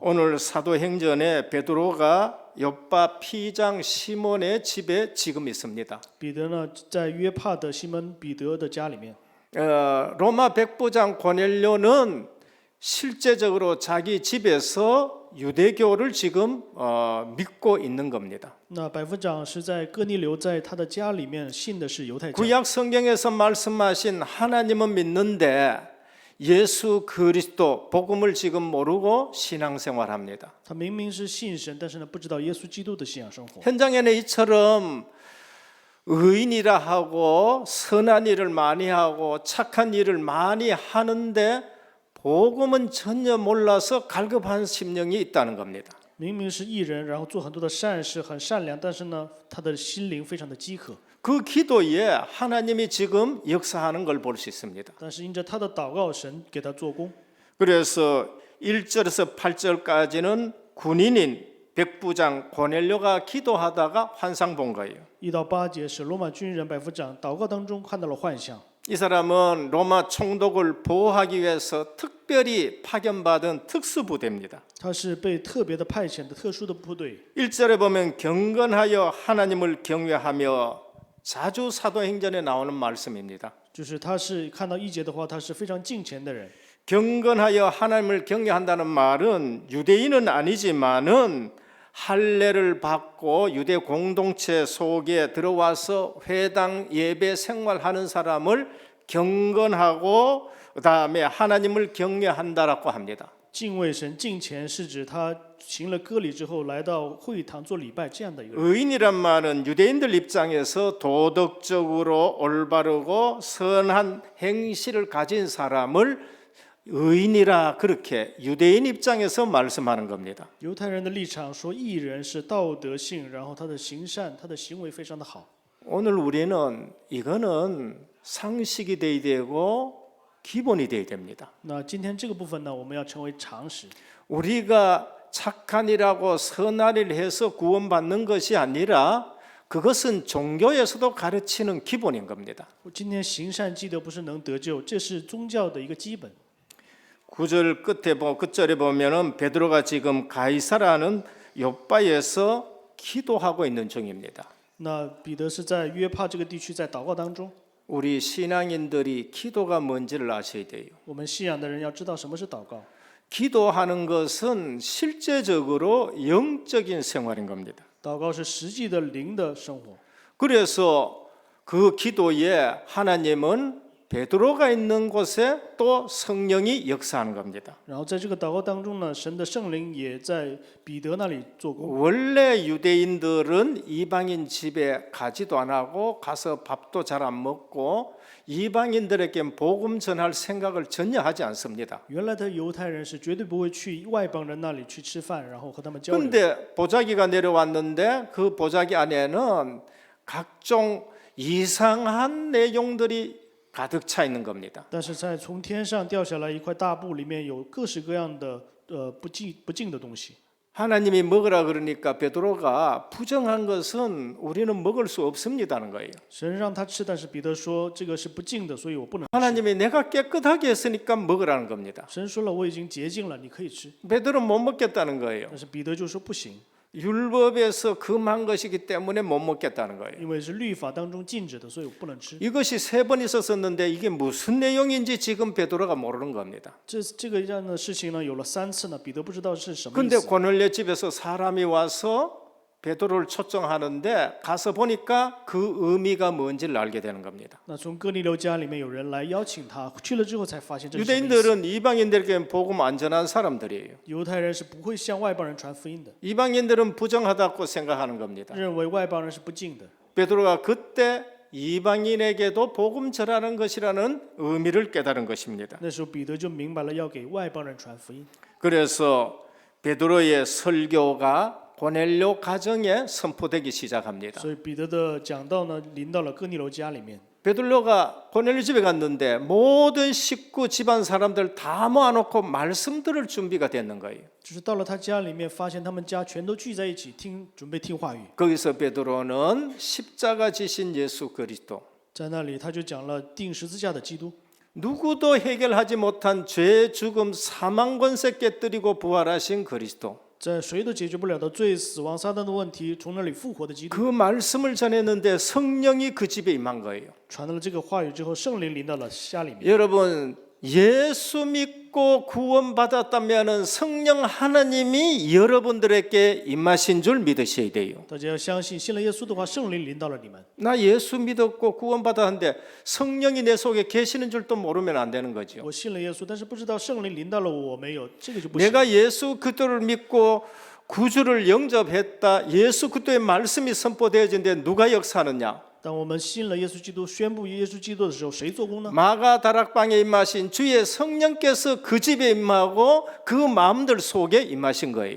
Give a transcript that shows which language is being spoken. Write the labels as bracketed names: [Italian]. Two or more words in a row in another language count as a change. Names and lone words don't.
[Korean] 오늘 사도행전에 베드로가 요파 피장 시몬의 집에 지금 있습니다. [Chinese] 彼得呢，在约帕的西门彼得的家里面。 [Korean] 로마 백부장 고넬료는 실제적으로 자기 집에서 유대교를 지금 믿고 있는 겁니다. [Chinese] 那百夫长是在哥尼流在他的家里面信的是犹太教。 [Korean] 구약 성경에서 말씀하신 하나님은 믿는데 예수 그리스도 복음을 지금 모르고 신앙생활합니다. [Chinese] 他明明是信神，但是呢，不知道耶稣基督的信仰生活。 [Korean] 현장에는 이처럼 의인이라 하고 선한 일을 많이 하고 착한 일을 많이 하는데 복음은 전혀 몰라서 갈급한 심령이 있다는 겁니다. [Chinese] 明明是义人，然后做很多的善事，很善良，但是呢，他的心灵非常的饥渴。 [Korean] 그 기도에 하나님이 지금 역사하는 걸 볼 수 있습니다. [Chinese] 但是因着他的祷告，神给他做工。 [Korean] 그래서 1절에서 8절까지는 군인인 백부장 고넬료가 기도하다가 환상 본 거예요. [Chinese] 1 到8节是罗马军人百夫长祷告当中看到了幻象。 [Korean] 이 사람은 로마 총독을 보호하기 위해서 특별히 파견받은 특수부대입니다. [Chinese] 他是被特别的派遣的特殊的部队。 [Korean] 1절에 보면 경건하여 하나님을 경외하며 자주 사도행전에 나오는 말씀입니다. [Chinese] 就是他是看到1节的话，他是非常敬虔的人。 [Korean] 경건하여 하나님을 경외한다는 말은 유대인은 아니지만은 할례를 받고 유대 공동체 속에 들어와서 회당 예배 생활하는 사람을 경건하고 그다음에 하나님을 경외한다라고 합니다. [Chinese] 敬畏神、敬虔是指他行了割礼之后来到会堂做礼拜这样的一个人。 [Korean] 의인이란 말은 유대인들 입장에서 도덕적으로 올바르고 선한 행실을 가진 사람을 의인이라 그렇게 유대인 입장에서 말씀하는 겁니다. [Chinese] 犹太人的立场说，义人是道德性，然后他的行善，他的行为非常的好。 [Korean] 오늘 우리는 이거는 상식이 돼야 되고 기본이 돼야 됩니다. [Chinese] 那今天这个部分呢，我们要成为常识。 [Korean] 우리가 착한 일하고 선한 일을 해서 구원받는 것이 아니라 그것은 종교에서도 가르치는 기본인 겁니다. [Chinese] 今天行善积德不是能得救，这是宗教的一个基本。 [Korean] 9절 끝절에 보면은 베드로가 지금 가이사라는 요바에서 기도하고 있는 중입니다. [Chinese] 那彼得是在约帕这个地区在祷告当中。 [Korean] 우리 신앙인들이 기도가 뭔지를 아셔야 돼요. [Chinese] 我们信仰的人要知道什么是祷告。 [Korean] 기도하는 것은 실제적으로 영적인 생활인 겁니다. [Chinese] 祷告是实际的灵的生活。 [Korean] 그래서 그 기도에 하나님은 베드로가 있는 곳에 또 성령이 역사하는 겁니다. [Chinese] 然后在这个祷告当中呢，神的圣灵也在彼得那里做工。 [Korean] 원래 유대인들은 이방인 집에 가지도 안 하고 가서 밥도 잘 안 먹고 이방인들에게 복음 전할 생각을 전혀 하지 않습니다. [Chinese] 原来的犹太人是绝对不会去外邦人那里去吃饭，然后和他们交流。 [Korean] 그런데 보자기가 내려왔는데 그 보자기 안에는 각종 이상한 내용들이 가득 차 있는 겁니다. [Chinese] 但是在从天上掉下来一块大布，里面有各式各样的不敬的东西。 [Korean] 하나님이 먹으라 그러니까 베드로가 부정한 것은 우리는 먹을 수 없습니다는 거예요. [Chinese] 神让他吃，但是彼得说这个是不敬的，所以我不能吃。 [Korean] 하나님이 내가 깨끗하게 했으니까 먹으라는 겁니다. [Chinese] 神说了，我已经洁净了，你可以吃。 [Korean] 베드로는 못 먹겠다는 거예요. [Chinese] 但是彼得就说不行， [Korean] 율법에서 금한 것이기 때문에 못 먹겠다는 거예요. [Chinese] 因为是律法当中禁止的，所以我不能吃。 [Korean] 이것이 3번 있었었는데 이게 무슨 내용인지 지금 베드로가 모르는 겁니다. [Chinese] 这个样的事情呢，有了3次呢，彼得不知道是什么意 근데 思。 [Korean] 고넬료 집에서 사람이 와서 베드로를 초청하는데 가서 보니까 그 의미가 뭔지를 알게 되는 겁니다. [Chinese] 那从哥尼流家里面有人来邀请他，去了之后才发现这是什么意思。 [Korean] 유대인들은 이방인들에게 복음 안 전한 사람들이에요. [Chinese] 犹太人是不会向外邦人传福音的， [Korean] 이방인들은 부정하다고 생각하는 겁니다. [Chinese] 认为外邦人是不敬的。 [Korean] 베드로가 그때 이방인에게도 복음 전하는 것이라는 의미를 깨달은 것입니다. [Chinese] 那时候彼得就明白了要给外邦人传福音， [Korean] 그래서 베드로의 설교가 고넬료 가정에 선포되기 시작합니다. [Chinese] 所以彼得的讲道呢，临到了哥尼流家里面。 [Korean] 베드로가 고넬료 집에 갔는데 모든 식구 집안 사람들 다 모아놓고 말씀들을 준비가 됐는 거예요. [Chinese] 就是到了他家里面，发现他们家全都聚在一起准备听话语。 [Korean] 거기서 베드로는 십자가 지신 예수 그리스도, [Chinese] 在那里他就讲了钉十字架的基督， [Korean] 누구도 해결하지 못한 죄, 죽음, 사망 권세 깨뜨리고 부활하신 그리스도, [Chinese] 在谁都解决不了的罪、死亡、撒旦的问题，从那里复活的基督。 [Korean] 그 말씀을 전했는데 성령이 그 집에 임한 거예요. [Chinese] 传到了这个话语之后，圣灵临到了家里面。 [Korean] 여러분, 예수 믿고 구원받았다면 성령 하나님이 여러분들에게 임하신 줄 믿으셔야 돼요. [Chinese] 大家要相信，信了耶稣的话，圣灵临到了你们。 [Korean] 나 예수 믿었고 구원받았는데 성령이 내 속에 계시는 줄도 모르면 안 되는 거죠. [Chinese] 我信了耶稣，但是不知道圣灵临到了我没有，这个就不行。 [Korean] 내가 예수 그리스도를 믿고 구주를 영접했다. 예수 그리스도의 말씀이 선포되어진데 누가 역사하느냐? [Chinese] 当我们信了耶稣基督，宣布耶稣基督的时候，谁做工呢？ [Korean] 마가 다락방에 임하신 주의 성령께서 그 집에 임하고 그 마음들 속에 임하신 거예요.